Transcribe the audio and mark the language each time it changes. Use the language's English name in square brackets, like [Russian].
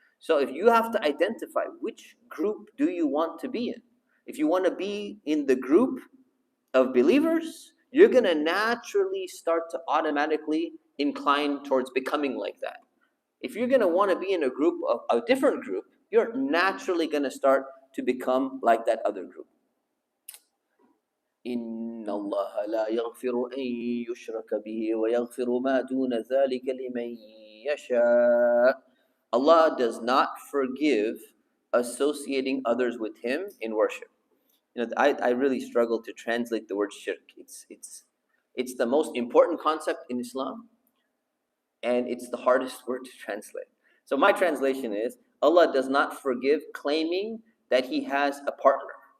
[English] So if you have to identify which group do you want to be in, if you want to be in the group of believers, you're going to naturally start to automatically incline towards becoming like that. If you're going to want to be in a group, of a different group, you're naturally going to start to become like that other group. [Arabic] إن الله لا يغفر أن يشرك به ويغفر ما دون ذلك لمن يشاء. [English] Allah does not forgive associating others with Him in worship. I really struggle to translate the word shirk. It's the most important concept in Islam, and it's the hardest word to translate. So my translation is, Allah does not forgive claiming that He has a partner.